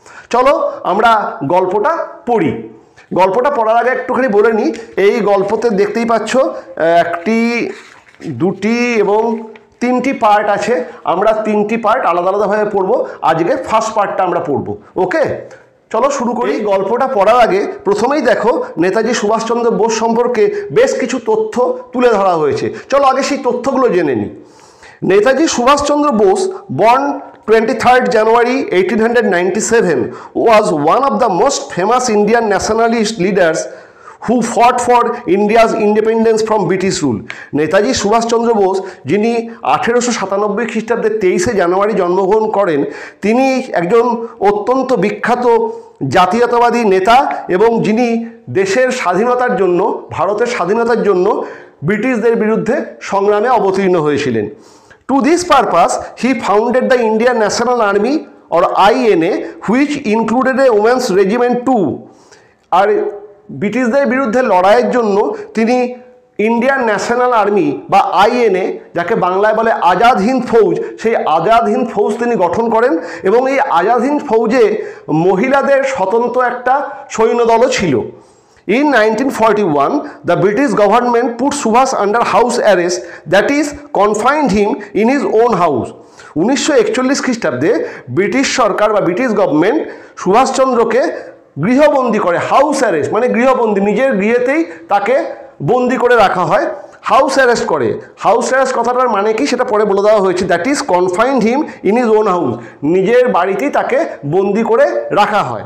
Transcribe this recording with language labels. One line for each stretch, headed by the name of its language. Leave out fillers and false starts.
Bangla: চলো আমরা গল্পটা পড়ি। গল্পটা পড়ার আগে একটুখানি বলে নিই, এই গল্পতে দেখতেই পাচ্ছ একটি, দুটি এবং তিনটি পার্ট আছে। আমরা তিনটি পার্ট আলাদা আলাদাভাবে পড়বো। আজকে ফার্স্ট পার্টটা আমরা পড়বো। ওকে, চলো শুরু করি। গল্পটা পড়ার আগে প্রথমেই দেখো নেতাজি সুভাষচন্দ্র বোস সম্পর্কে বেশ কিছু তথ্য তুলে ধরা হয়েছে। চলো আগে সেই তথ্যগুলো জেনে নিই।
English: Netaji Subhas Chandra Bose, born 23rd January 1897, was one of the most famous Indian nationalist leaders who fought for India's independence from British rule.
Bangla: Netaji Subhash Chandra Bose, যিনি 1897 খ্রিস্টাব্দে 23শে জানুয়ারি জন্মগ্রহণ করেন, তিনি একজন অত্যন্ত বিখ্যাত জাতীয়তাবাদী নেতা, এবং যিনি দেশের স্বাধীনতার জন্য, ভারতের স্বাধীনতার জন্য ব্রিটিশদের বিরুদ্ধে সংগ্রামে অবতীর্ণ হয়েছিলেন।
English: To this purpose, he founded the Indian National Army or INA, which included a women's regiment too.
Bangla: আর ব্রিটিশদের বিরুদ্ধে লড়াইয়ের জন্য তিনি ইন্ডিয়ান ন্যাশনাল আর্মি বা আইএনএ, যাকে বাংলায় বলে আজাদ হিন্দ ফৌজ, সেই আজাদ হিন্দ ফৌজ তিনি গঠন করেন, এবং এই আজাদ হিন্দ ফৌজে মহিলাদের স্বতন্ত্র একটা সৈন্যদলও ছিল।
English: In 1941, the British government put Subhash under house arrest, that is, confined him in his own house.
Bangla: 1941 খ্রিস্টাব্দে ব্রিটিশ সরকার বা ব্রিটিশ গভর্নমেন্ট সুভাষচন্দ্রকে গৃহবন্দী করে। হাউস অ্যারেস্ট মানে গৃহবন্দী, নিজের গৃহেতেই তাকে বন্দি করে রাখা হয়, হাউস অ্যারেস্ট করে। হাউস অ্যারেস্ট কথাটার মানে কি সেটা পরে বলে দেওয়া হয়েছে,
English: that is confined him in his own house,
Bangla: নিজের বাড়িতেই তাকে বন্দি করে রাখা হয়।